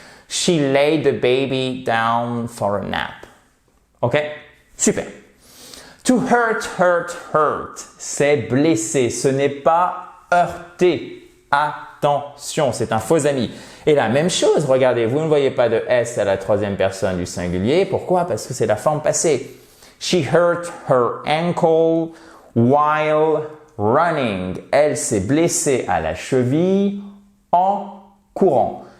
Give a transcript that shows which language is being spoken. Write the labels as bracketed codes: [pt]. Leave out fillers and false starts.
[en] She laid the baby down for a nap. Ok? Super. To hurt, hurt, hurt, [fr] c'est blesser, ce n'est pas heurter. Attention, c'est un faux ami. Et la même chose, regardez, vous ne voyez pas de S à la troisième personne du singulier. Pourquoi? Parce que c'est la forme passée. [en] She hurt her ankle while running. [fr] Elle s'est blessée à la cheville en courant.